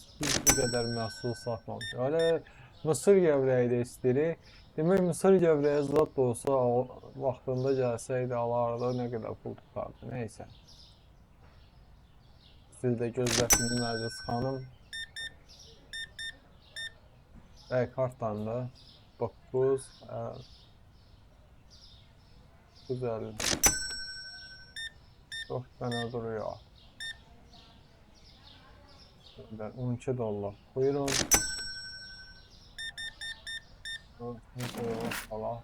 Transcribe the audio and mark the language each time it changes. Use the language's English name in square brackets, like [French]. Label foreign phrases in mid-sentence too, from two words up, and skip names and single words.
[Azerbaijani] Biz bu qədər məhsul satmamışıq. Hələ mısır gəvrəyi də istəyirik. Demək, mısır gəvrəyi zat da olsa, vaxtında gəlsəydi, alardı, nə qədər pul tutardı. Neysə. Siz də gözlətdiniz Məclis xanım. Bəy, kartdan da 9 güzel. [Turkish] Çok fena duruyor. 12 dollar. Buyurun. 12 dollar falan.